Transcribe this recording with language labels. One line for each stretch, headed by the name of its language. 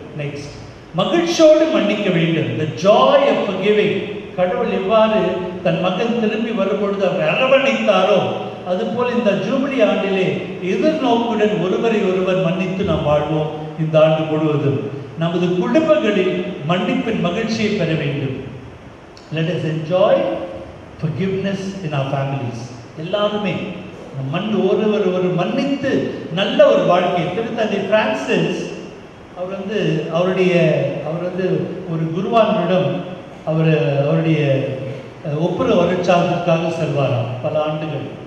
English: next,
Tamil: மகிழ்ச்சியோடு மன்னிக்க வேண்டும்.
English: The joy of forgiving.
Tamil: கடவுள் எவ்வாறு தன் மகன் திரும்பி வரும்பொழுது அவர் அரவணைத்தாரோ அதுபோல் இந்த ஜூபிலி ஆண்டிலே எதிர்நோக்குடன் ஒருவரை ஒருவர் மன்னித்து நாம் வாழ்வோம். இந்த ஆண்டு முழுவதும் நமது குடும்பங்களில் மன்னிப்பின் மகிழ்ச்சியை பெற வேண்டும்.
English: Let us enjoy forgiveness in our families.
Tamil: எல்லாருமே ஒருவர் மன்னித்து நல்ல ஒரு வாழ்க்கை. திருத்தந்தை பிரான்சிஸ் அவர் ஒரு குருவானிடம் அவருடைய ஒப்புரவு வருட்சாதத்திற்காக செல்வாராம் பல ஆண்டுகள்.